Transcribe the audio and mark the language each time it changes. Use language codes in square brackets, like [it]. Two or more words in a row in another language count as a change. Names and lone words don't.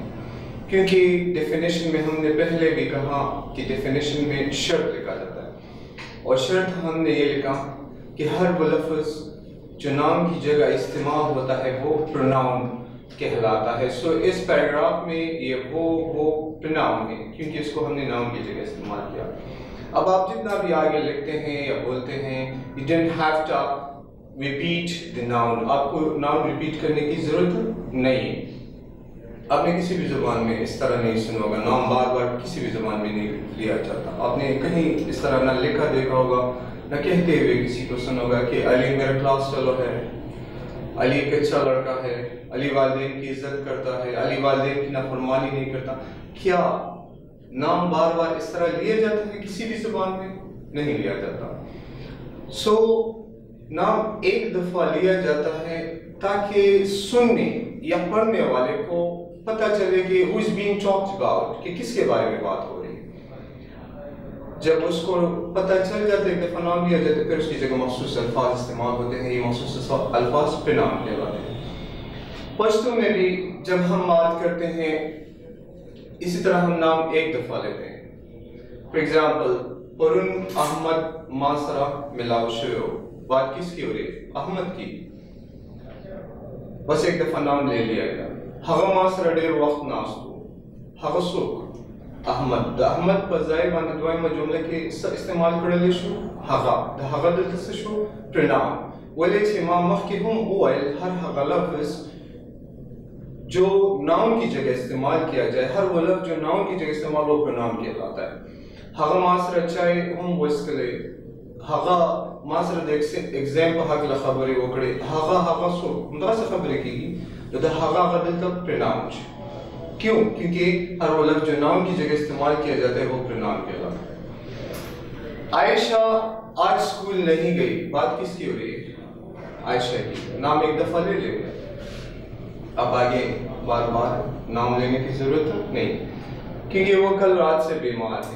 [ur] کیونکہ ڈیفینیشن میں ہم نے پہلے بھی کہا کہ ڈیفینیشن میں شرط لکھا جاتا ہے، اور شرط ہم نے یہ لکھا کہ ہر وہ لفظ جو نام کی جگہ استعمال ہوتا ہے وہ پروناؤن کہلاتا ہے. سو اس پیراگراف میں یہ وہ پروناؤن ہے کیونکہ اس کو ہم نے ناؤن کی جگہ استعمال کیا. اب آپ جتنا بھی آگے لکھتے ہیں یا بولتے ہیں, [en] you don't have to repeat the noun. [ur] آپ کو [en] noun repeat [ur] کرنے کی ضرورت نہیں ہے. آپ نے کسی بھی زبان میں اس طرح نہیں سنا ہوگا, نام بار بار کسی بھی زبان میں نہیں لیا جاتا. آپ نے کہیں اس طرح نہ لکھا دیکھا ہوگا نہ کہتے ہوئے کسی کو سنا ہوگا کہ علی میرا کلاس فیلو ہے, علی ایک اچھا لڑکا ہے, علی والدین کی عزت کرتا ہے, علی والدین کی نافرمانی نہیں کرتا. کیا نام بار بار اس طرح لیا جاتا ہے؟ کسی بھی زبان میں نہیں لیا جاتا. سو نام ایک دفعہ لیا جاتا ہے تاکہ سننے یا پڑھنے والے کو پتہ چلے کہ [en] who is being talked about, [ur] کہ کس کے بارے میں بات ہو رہی ہے. جب اس کو پتہ چل جاتا ہے, ایک دفعہ نام لیا جاتا ہے, پھر اس کی جگہ مخصوص الفاظ استعمال ہوتے ہیں. یہ مخصوص الفاظ پہ نام کہلاتے ہیں. پشتو میں بھی جب ہم بات کرتے ہیں اسی طرح ہم نام ایک دفعہ لیتے ہیں. [en] for example, [ps] پرن احمد ماسرا ملاو شیو, [ur] بات کس کی ہو رہی ہے؟ احمد کی. بس ایک دفعہ نام لے لیا گیا. [ps] ہغه ماسره ډیر وخت ناستو, هغه څوک؟ احمد. د احمد په ځای باندې دویمه جمله کې څه استعمال کړلی شو؟ هغه. د هغه دلته څه شو؟ پرنام. ولې چې ما مخکې هم وویل هر هغه لفظ [ur] جو ناؤن کی جگہ استعمال کیا جائے, ہر وہ لفظ جو ناؤن کی جگہ استعمال وہ پرنام کہلاتا ہے. [ps] هغه ماسره چای هم وڅښلی, هغه ما سره د ایگزام په هکله خبرې وکړې, هغه څوک؟ همداسې خبرې کېږي. تو دا هغه دلته پرنام شي. [ur] کیوں؟ کیونکہ ہر وہ لفظ جو ناؤن کی جگہ استعمال کیا جاتا ہے وہ پرنام کہلاتا ہے. عائشہ آج اسکول نہیں گئی, بات کس کی ہو رہی ہے؟ عائشہ کی. نام ایک دفعہ لے لیں گے, اب آگے بار بار نام لینے کی ضرورت نہیں, کیونکہ وہ کل رات سے بیمار ہے.